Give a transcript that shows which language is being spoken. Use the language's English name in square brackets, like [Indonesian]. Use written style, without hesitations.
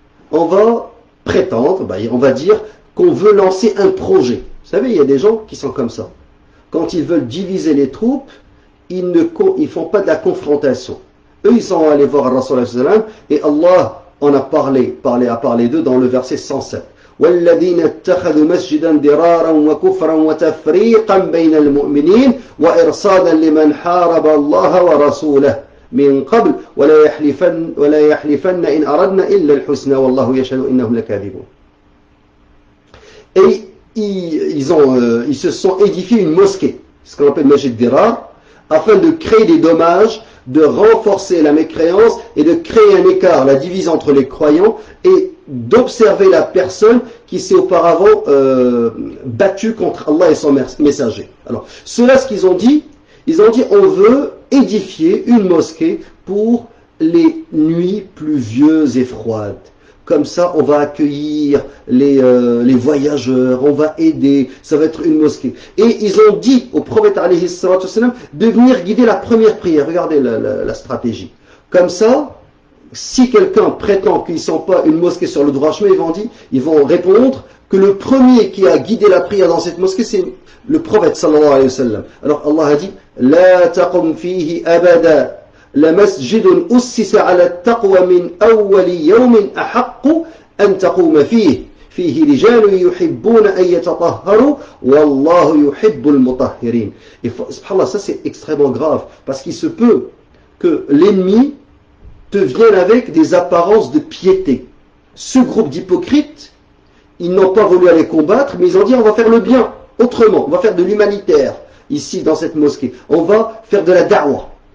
[French] On va prétendre, on va dire qu'on veut lancer un projet. Vous savez, il y a des gens qui sont comme ça. Quand ils veulent diviser les troupes, ils ne font pas de la confrontation. Eux, ils sont allés voir Rasul sallam et Allah en a parlé d'eux dans le verset 107. [Arabic] وَالَّذِينَ اتَّخَذُوا مَسْجِدًا دِرَارًا وَكُفْرًا وَتَفْرِيقًا بَيْنَ الْمُؤْمِنِينَ وَإِرْصَادًا لِمَنْ حَارَبَ اللَّهَ وَرَسُولَهُ من قبل ولا يحلفن إن أردنا إلا الحسنى والله يشهد إنهم لكاذبون. [French] Et ils se sont édifiés une mosquée, ce qu'on appelle Masjid Dirar, afin de créer des dommages, de renforcer la mécréance et de créer un écart, la division entre les croyants, et d'observer la personne qui s'est auparavant battue contre Allah et son messager. Alors, ceux-là, ce qu'ils ont dit, on veut édifier une mosquée pour les nuits pluvieuses et froides. Comme ça, on va accueillir les voyageurs, on va aider, ça va être une mosquée. Et ils ont dit au prophète alayhi salatu wassalam de venir guider la première prière. Regardez la stratégie. Comme ça, si quelqu'un prétend qu'ils ne sont pas une mosquée sur le droit chemin, ils vont répondre que le premier qui a guidé la prière dans cette mosquée, c'est le prophète sallallahu alayhi wa sallam. Alors Allah a dit [Arabic] « La taqum fihi abada » لمسجد أسس على التقوى من أول يوم أحق أن تقوم فيه رجال يحبون أن يتطهروا والله يحب المطهرين. [French] Et subhanallah, ça c'est extrêmement grave parce qu'il se peut que l'ennemi te vienne avec des apparences de piété. Ce groupe d'hypocrites, ils n'ont pas voulu aller combattre, mais ils ont dit on va faire le bien autrement, on va faire de l'humanitaire ici dans cette mosquée, on va faire de la da'wah.